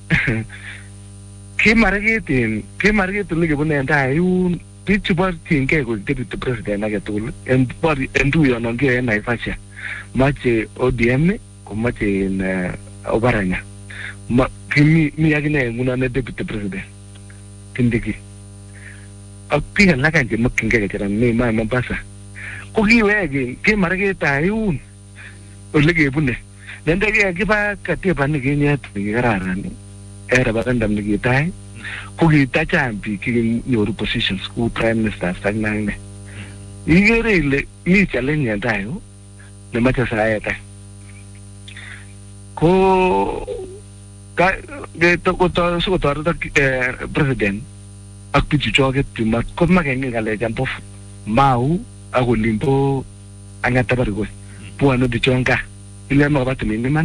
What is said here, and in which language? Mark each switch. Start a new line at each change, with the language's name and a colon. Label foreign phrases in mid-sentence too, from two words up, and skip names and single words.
Kalenjin: kimarget lekebune en tai yun bichu borchinge ko
English: deputy president
Kalenjin: agetugul en tuyonon kiyoe en Naivasha mache ODM ko mache en Oparanya mi akine nguno ne
English: deputy president
Kalenjin: Kindiki ak biik alak che mokyingei kecheran mi Mombasa ko kiwege kimarget ayun ole kebune nende kiba katiba nikinyet nikikararan referendum nikitai ko kitacham biik kinyoru positions ku
English: prime minister
Kalenjin: ak nangne ikere ile mi challenge en tai yu, nemache saet ko sikotoretok president ak bichu choket mat komakenge ng'alecham bo Mau ak olimbo Ang'ata Barikoi bwone bichon gaa ile makoba timin iman